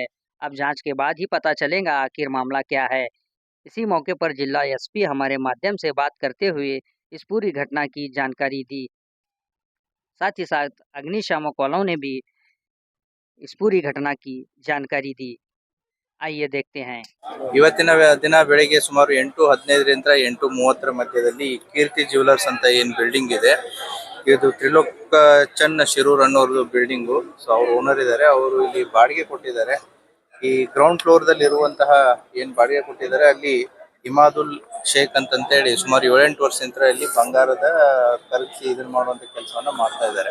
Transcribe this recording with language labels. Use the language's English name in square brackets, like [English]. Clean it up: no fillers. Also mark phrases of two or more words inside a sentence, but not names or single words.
[Hindi] अब जांच के बाद ही पता चलेगा आखिर मामला क्या है। इसी मौके पर जिला एसपी हमारे माध्यम से बात करते हुए इस पूरी घटना की जानकारी दी। साथ ही साथ अग्निशामक वालों ने भी इस पूरी घटना की जानकारी दी। आइए देखते हैं। [Kannada] ಇವತ್ತಿನ ದಿನ ಬೆಳಿಗ್ಗೆ ಸುಮಾರು 8:15ರಿಂದ 8:30 ಮಧ್ಯದಲ್ಲಿ ಕೀರ್ತಿ ಜ್ಯುವೆಲರ್ಸ್ ಅಂತ ಏನು ಬಿಲ್ಡಿಂಗ್ ಇದೆ, ಇದು ತ್ರಿಲೋಕ್ ಚಂದ್ ಶಿರೂರ್ ಅನ್ನೋರ್ದು ಬಿಲ್ಡಿಂಗು. ಸೊ ಅವ್ರು ಓನರ್ ಇದ್ದಾರೆ, ಅವರು ಇಲ್ಲಿ ಬಾಡಿಗೆ ಕೊಟ್ಟಿದ್ದಾರೆ. ಈ [English] ground floor [Kannada] ದಲ್ಲಿ ಇರುವಂತಹ ಏನ್ ಬಾಡಿಗೆ ಕೊಟ್ಟಿದ್ದಾರೆ ಅಲ್ಲಿ ಇಮಾದುಲ್ ಶೇಖ್ ಅಂತಂತೇಳಿ ಸುಮಾರು 7-8 ವರ್ಷದಿಂದ ಇಲ್ಲಿ ಬಂಗಾರದ ಕರಗಿಸಿ ಇದನ್ನ ಮಾಡುವಂತ ಕೆಲಸವನ್ನ ಮಾಡ್ತಾ ಇದ್ದಾರೆ.